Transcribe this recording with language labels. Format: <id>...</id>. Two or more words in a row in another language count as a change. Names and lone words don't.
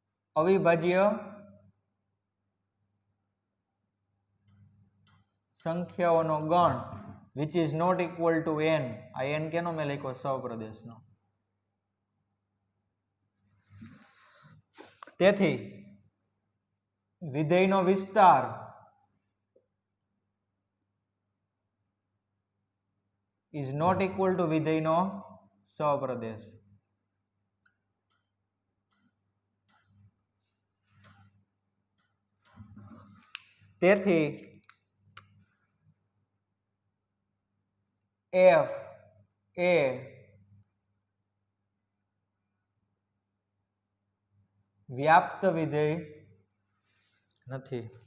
<gu>અવિભાજ્ય સંખ્યાઓનો ગણ</gu> <en>which is not equal to n.</en> <gu>આ n કેનો મેં લખ્યો? સહપ્રદેશનો. તેથી વિધેયનો વિસ્તાર</gu> <en>is not equal to</en> <gu>વિધેયનો સહપ્રદેશ. તેથી f એ વ્યાપ્ત વિધેય નથી.</gu>